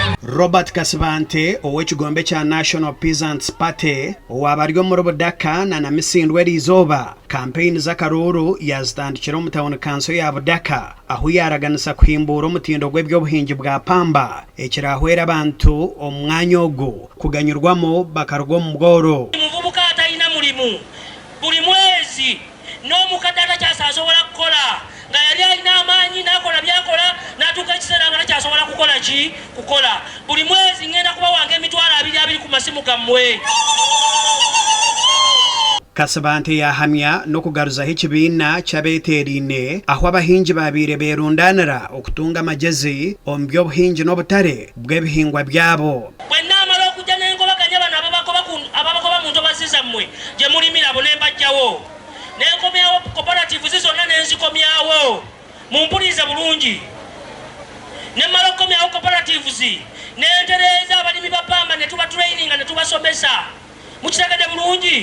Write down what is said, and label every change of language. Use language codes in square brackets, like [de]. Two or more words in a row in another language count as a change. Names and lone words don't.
[ttj] Robert Kasibante ow'ekigombe kya National Peasants Party owabaryo muri Budaka na Namisindwa eriizooba campaign z'akaruuru yazitandikira omu town council ya Budaka aho yaraganisa kuhimbura omutindo gw'ebyobuhingi bwa pamba ekirahwera abantu omu mwanya ogwo kuganyirwamu bakaruga omu bworo. [lg] Omuvubuka atalina mulimu buli mwezi n'omukadde atakyasobola kukola nga yali alina amaanyi n'akola byakola n'atuuka ekiseera nga takyasobola kukola ki kukola buli mwezi ngenda kuba wange emitwalo 2 ku masimu gammwe. [ttj] Kasibante yahamya n'okugaruzaho ekibiina ky'abeeteriine aho abahingi babiire beerundanira okutunga amagezi omu by'obuhingi n'obutare bw'ebihingwa byabo. [lg] Bwe naamala okujja n'enkobaganya bano ababagoba mu ntobazi zammwe gye mulimira bo ne mbajjawo n'enkomyawo cooperative zonna n'enzikomyawo mumpulirize bulungi ne mmala okukomyawo cooperatives n'entereeza abalimi ba pamba ne tuba traininga ne tubasomesa mukitegedde bulungi.